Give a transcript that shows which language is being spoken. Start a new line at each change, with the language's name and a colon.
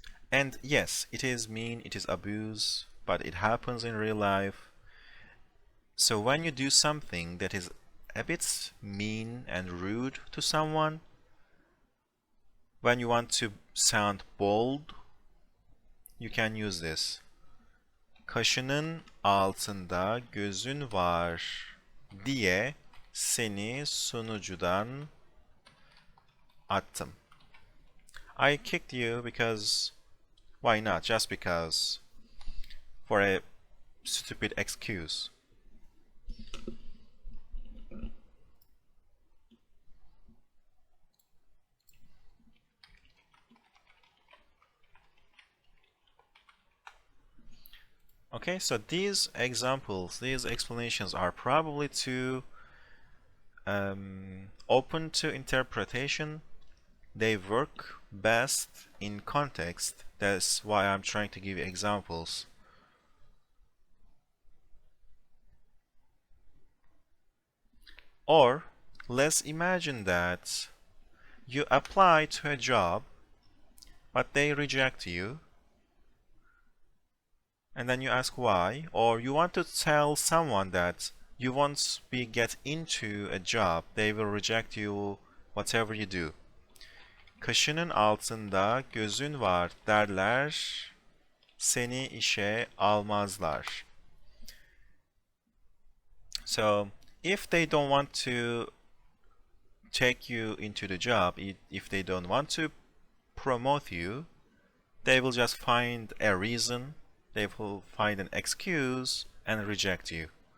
English: And yes, it is mean, it is abuse, but it happens in real life. So when you do something that is a bit mean and rude to someone, when you want to sound bold, you can use this.
Turkish: Kaşının altında gözün var diye seni sunucudan attım.
English: I kicked you because, why not? Just because. For a stupid excuse. Okay, so these examples, these explanations are probably too open to interpretation. They work best in context. That's why I'm trying to give you examples. Or let's imagine that you apply to a job, but they reject you. And then you ask why, or you want to tell someone that you won't get into a job, they will reject you whatever you do.
Turkish: Kaşının altında gözün var derler, seni işe almazlar.
English: So, if they don't want to take you into the job, if they don't want to promote you, they will just find a reason, they will find an excuse and reject you.